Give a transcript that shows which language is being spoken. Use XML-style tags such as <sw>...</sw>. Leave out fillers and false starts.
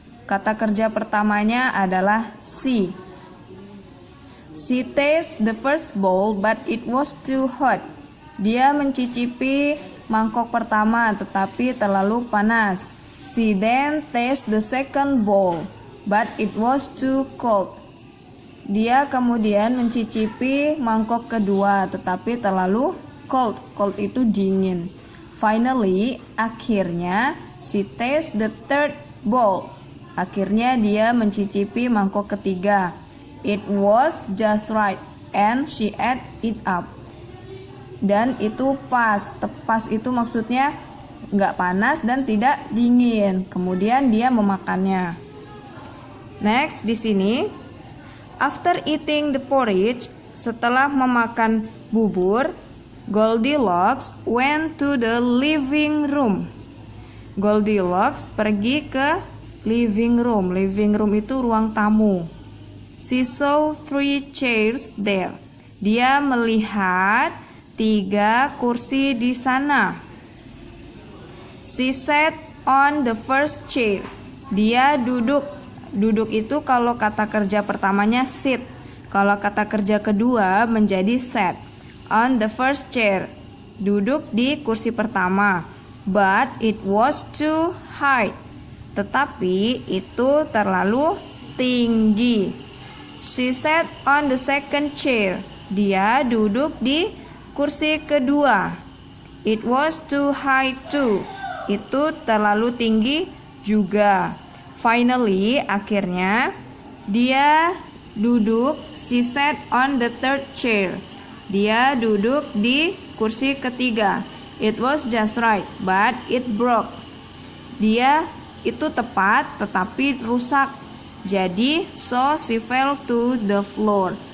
<id>Kata kerja pertamanya adalah see.</id> <en>She tasted the first bowl but it was too hot.</en> <id>Dia mencicipi mangkok pertama tetapi terlalu panas.</id> <en>She then tasted the second bowl but it was too cold.</en> <id>Dia kemudian mencicipi mangkok kedua tetapi terlalu cold.</id> <en>Cold</en> <id>itu dingin.</id> <en>Finally,</en> <id>akhirnya</id> <en>she tasted the third bowl.</en> <id>Akhirnya dia mencicipi mangkok ketiga.</id> <en>It was just right and she ate it up.</en> <id>Dan itu pas. Pas itu maksudnya nggak panas dan tidak dingin. Kemudian dia memakannya.</id> <en>Next</en> <id>di sini.</id> <en>After eating the porridge,</en> <id>setelah memakan bubur,</id> <en>Goldilocks went to the living room.</en> <id>Goldilocks pergi ke living room. Living room itu ruang tamu.</id> <en>She saw 3 chairs there.</en> <id>Dia melihat 3 kursi di sana.</id> <en>She sat on the first chair.</en> <id>Dia duduk. Duduk itu kalau kata kerja pertamanya sit. Kalau kata kerja kedua menjadi sat.</id> <en>On the first chair.</en> <id>Duduk di kursi pertama.</id> <en>But it was too high.</en> <id>Tetapi itu terlalu tinggi.</id> <en>She sat on the second chair.</en> <id>Dia duduk di kursi kedua.</id> <en>It was too high too.</en> <id>Itu terlalu tinggi juga. Finally, akhirnya dia duduk.</id> <en>She sat on the third chair.</en> <id>Dia duduk di kursi ketiga.</id> <en>It was just right, but it broke.</en> <id>Dia itu tepat, tetapi rusak. Jadi,</id> <en>so she fell to the floor.</en>